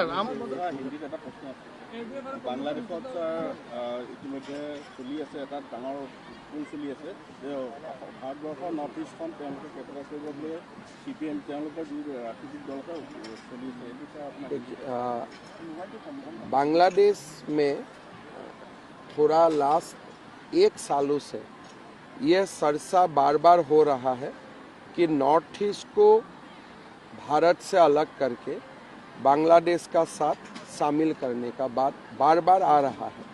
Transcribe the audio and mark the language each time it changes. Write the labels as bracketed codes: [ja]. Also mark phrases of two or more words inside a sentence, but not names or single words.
[as] হিন্দীত এটা প্ৰশ্ন আছে। বাংলাদেশত ছাৰ ইতিমধ্যে চলি আছে, এটা ডাঙৰ পোল চলি আছে যে ভাৰতবৰ্ষৰ নৰ্থ ইষ্টখন তেওঁলোকে কেপচাৰ কৰিবলৈ CPM তেওঁলোকৰ যি ৰাজনৈতিক দলকে চলি আছে, এইটো ছাৰ আপোনাৰ [hi] बांग्लादेश में थोड़ा लास्ट 1 सालों से ये चर्चा बार बार हो रहा है कि नॉर्थ ईस्ट को भारत से अलग करके बांग्लादेश का साथ शामिल करने का बात बार बार आ रहा है।